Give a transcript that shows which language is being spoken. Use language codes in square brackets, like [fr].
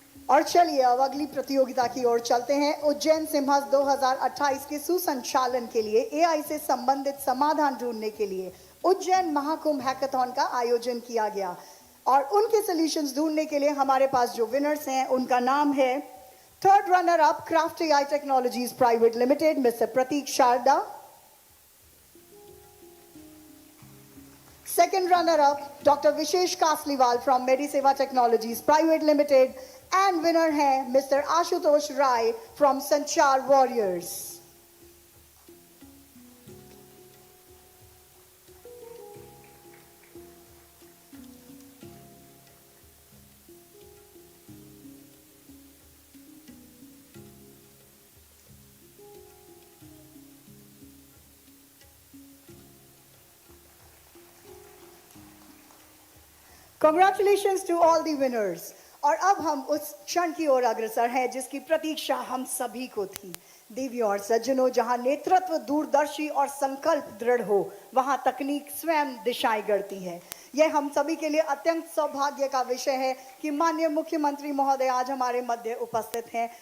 [hi] और चलिए अब अगली प्रतियोगिता की ओर चलते हैं। उज्जैन सिम्हस 2028 के सुसंचालन के लिए एआई से संबंधित समाधान ढूंढने के लिए उज्जैन महाकुंभ हैकाथॉन का आयोजन किया गया और उनके सॉल्यूशंस ढूंढने के लिए हमारे पास जो विनर्स हैं उनका नाम है third runner up craft AI technologies private limited mister Prateek Sharda, [en] second runner up Dr. Vishesh Kasliwal from Mediseva Technologies Private Limited, and winner है Mr. Ashutosh Rai from Sanchar Warriors. Congratulations to all the winners. [hi] और अब हम उस क्षण की ओर अग्रसर हैं जिसकी प्रतीक्षा हम सभी को थी। देवियों और सज्जनों, जहां नेतृत्व दूरदर्शी और संकल्प दृढ़ हो, वहां तकनीक स्वयं दिशाएं गढ़ती है। यह हम सभी के लिए अत्यंत सौभाग्य का विषय है कि माननीय मुख्यमंत्री महोदय आज हमारे मध्य उपस्थित हैं।